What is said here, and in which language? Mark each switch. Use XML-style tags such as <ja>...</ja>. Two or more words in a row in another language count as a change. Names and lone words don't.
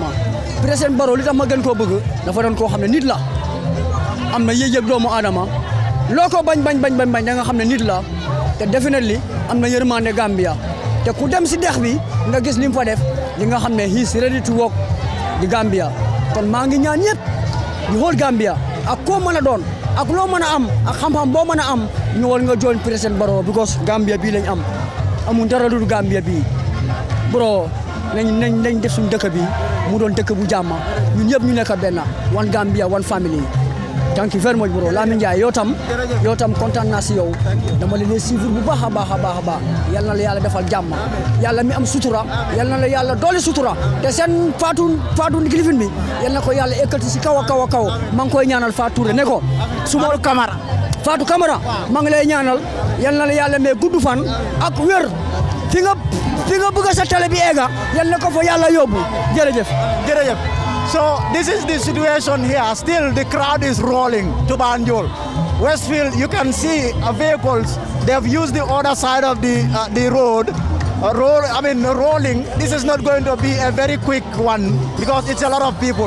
<wo>Président Barrow li tax ma gën koo bëgg dafa doon koo xam ne nit la am na yëg-yëg doomu aadama loo ko bañ da nga xam ne nit la te definitely am na yërmande Gambia te ku dem si dex bi nga gis li mu fa def li nga xam ne</wo> <en>he is ready to work</en> <wo>di Gambia kon maa ngi ñaan ñëpp ñu xool Gambia ak koo mën a doon ak loo mën a am ak xam-xam boo mën a am ñëwal nga join Président Barrow because Gambia bii lañ am amuñ dara lu Gambia bii bro nañ def suñu dëkk bi mu doon dëkk bu jàmm ñun ñëpp ñu nekk benn</wo> <en>one Gambia one family thank you very much bro</en> <wo>Lamine Ndiaye yow tam kontaan naa si yow dama leen suivre bu baax a baax yal na la yàlla defal jàmm yàlla mi am sutura yal na la yàlla doole sutura te seen Fatou Kilifin bi yal na ko yàlla ekkati si kaw a kaw maa ngi koy ñaanal Fatou Touré ne ko Fatou Camara maa ngi lay ñaanal yal na la yàlla may gudd fan ak wér fi nga bëgg sa télé bi ega yal na ko fa yàlla yóbbu jërëjëf.</wo> <en>So this is the situation here. Still the crowd is rolling to Banjul. Westfield, you can see vehicles. They have used the other side of the road. Rolling. This is not going to be a very quick one because it's a lot of people.</en>